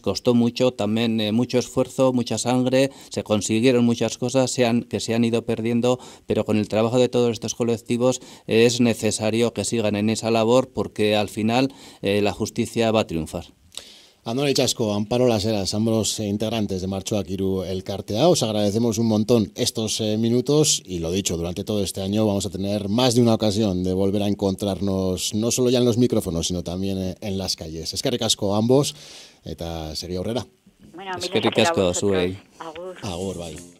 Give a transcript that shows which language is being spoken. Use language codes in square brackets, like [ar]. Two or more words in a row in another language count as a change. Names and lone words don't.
[es] Costó mucho, también mucho esfuerzo, mucha sangre, se consiguieron muchas cosas que se han ido perdiendo, pero con el trabajo de todos estos colectivos es necesario que sigan en esa labor, porque al final la justicia va a triunfar. Andoni Chasco, Amparo Las Heras, ambos integrantes de Martxoak Iru Elkartea, os agradecemos un montón estos minutos, y lo dicho, durante todo este año vamos a tener más de una ocasión de volver a encontrarnos, no solo ya en los micrófonos, sino también en las calles. [eu] Eskerrik asko ambos, eta segi aurrera. Bueno, eskerrik asko zuei. Agur. Agur, bai.